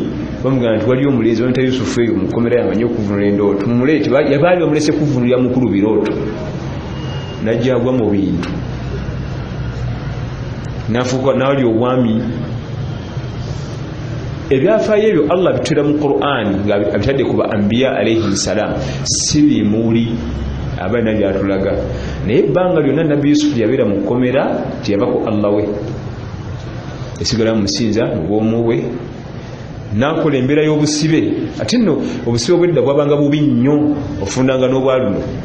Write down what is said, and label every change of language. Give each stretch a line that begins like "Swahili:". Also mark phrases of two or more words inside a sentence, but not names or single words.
Ganda: bamugamba nti waliyo omulenzi wamuyita Yusufu eyo mu kkomera yamanyi okuvunula endooto. mumuleete. yabaali bamulese kuvunulira mukulu birooto. najja agwa mu bintu nafuuka nawali obwami. ebyafaayo ebyo Allah bitera mu Qur'an nga abitadde ku ba anbiya
Arabic: عليه السلام,
Ganda: si bimuli abaana byatulaga. naye ebbanga lyonna nabbi Yusufu yabeera mu kkomera teyabako Allah we, esigala musinza mu bwomu bwe. nakola embeera y'obusibe. ate nno obusibe obwedda bwabanga bubi nnyo, ofundanga n'obwaluno.